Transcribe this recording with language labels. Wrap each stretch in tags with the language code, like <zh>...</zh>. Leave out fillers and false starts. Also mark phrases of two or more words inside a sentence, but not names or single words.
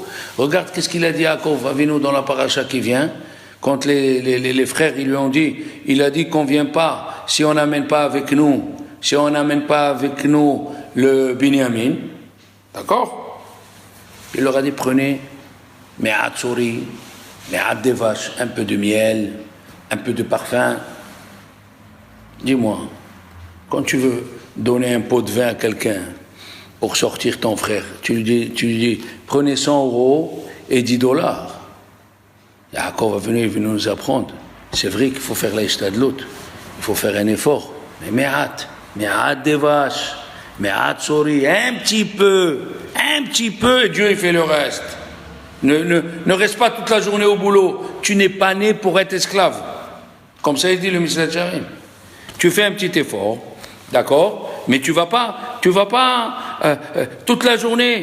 <fr>Regarde qu'est-ce qu'il a dit à Yaakov Avinu dans la paracha qui vient. Quand les frères ils lui ont dit, il a dit qu'on ne vient pas si on n'amène pas avec nous le Binyamin. D'accord? Il leur a dit prenez</fr> <he>מעט צרי, מעט דבש,</he> <fr>un peu de miel, un peu de parfum. Dis-moi, quand tu veux donner un pot de vin à quelqu'un pour sortir ton frère, tu lui dis prenez 100 € et $10. Yaakov va venir nous apprendre. C'est vrai qu'il faut faire l'ishtadlut, il faut faire un effort. Mais</fr> <he>מעט דבש, מעט צרי,</he> <fr>un petit peu, et Dieu il fait le reste. Ne reste pas toute la journée au boulot. Tu n'es pas né pour être esclave. Comme ça il dit le Mishnah Charim. Tu fais un petit effort, d'accord, mais tu vas pas toute la journée.</fr>